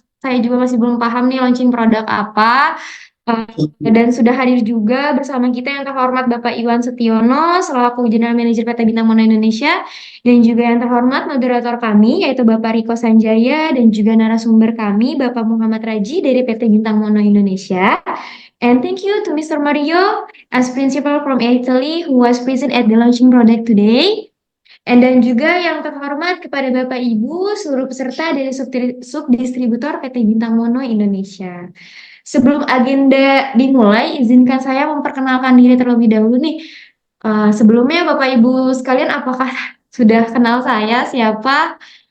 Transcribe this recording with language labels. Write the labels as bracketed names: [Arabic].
[Indonesian] Saya juga masih belum paham nih launching produk apa. Dan sudah hadir juga bersama kita yang terhormat Bapak Iwan Setiono selaku General Manager PT Bintang Mono Indonesia dan juga yang terhormat moderator kami yaitu Bapak Riko Sanjaya dan juga narasumber kami Bapak Muhammad Raji dari PT Bintang Mono Indonesia. [English] And thank you to Mr. Mario as principal from Italy who was present at the launching product today. [Indonesian] Dan juga yang terhormat kepada Bapak Ibu seluruh peserta dari subdistributor PT Bintang Mono Indonesia. Sebelum agenda dimulai, izinkan saya memperkenalkan diri terlebih dahulu nih. Sebelumnya Bapak Ibu sekalian, apakah sudah kenal saya siapa?